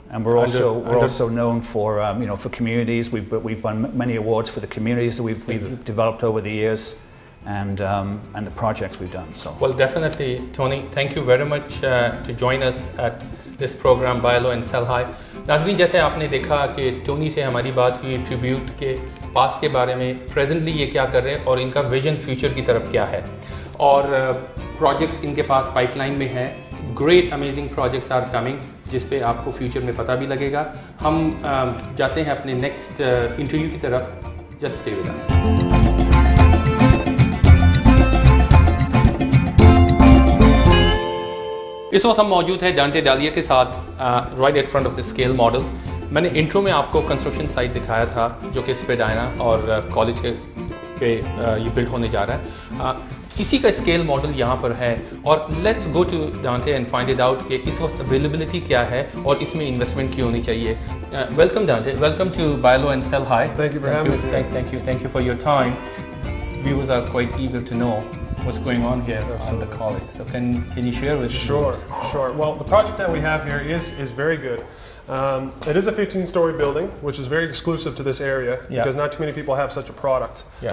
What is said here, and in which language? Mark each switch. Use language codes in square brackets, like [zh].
[en] and we're also known for you know, for communities. We've won many awards for the communities that we've developed over the years, and the projects we've done. So well, definitely, Tony. Thank you very much to join us at this program Buy Low and Sell High. [hi] नाज़रीन, जैसे आपने देखा कि Tony से हमारी बात हुई tribute के पास के बारे में, प्रेजेंटली ये क्या कर रहे हैं और इनका विजन फ्यूचर की तरफ क्या है, और प्रोजेक्ट्स इनके पास पाइपलाइन में हैं। [en] great amazing projects are coming, [hi] जिस पे आपको फ्यूचर में पता भी लगेगा। हम जाते हैं अपने नेक्स्ट इंटरव्यू की तरफ। [en] Just stay with us. [hi] इस वक्त हम मौजूद हैं डांटे डालिया के साथ, [en] Right at front of the scale model. [hi] मैंने इंट्रो में आपको कंस्ट्रक्शन साइट दिखाया था जो कि स्पेडाइना और कॉलेज के ये बिल्ड होने जा रहा है। इसी का स्केल मॉडल यहाँ पर है और [en] let's go to Dante and find it out [hi] कि इस वक्त अवेलेबिलिटी क्या है और इसमें इन्वेस्टमेंट क्यों होनी चाहिए. [en] Welcome Dante, welcome to Buy Low and Sell High. Thank you for having us. Thank you for your time. Viewers are quite eager to know what's going on here on the college. So can you share with me? Sure. Well, the project that we have here is very good. It is a 15-story building, which is very exclusive to this area because not too many people have such a product.